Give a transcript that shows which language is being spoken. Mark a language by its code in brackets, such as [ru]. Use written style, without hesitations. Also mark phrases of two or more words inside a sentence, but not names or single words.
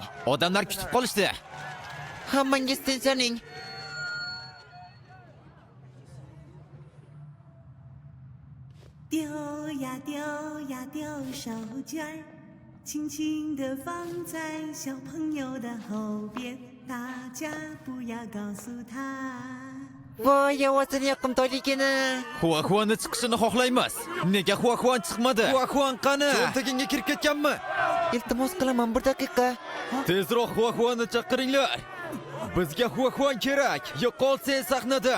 [uz] Odamlar kutib qolishdi. Hammangiz tinchaning. [zh] 丢手绢儿，轻轻地放在小朋友的后边，大家不要告诉他。 [uz] Voy, ovozini yoqimtoyligini. Huahuani chiqishini xohlaymiz. Nega Huahuan chiqmadi? Huahuan qani? Cho'ntagingga kirib ketganmi? Iltimos qilaman 1 daqiqa. Tezroq Huahuani chaqiringlar. Bizga Huahuan kerak. Yo'qol sen sahnadan.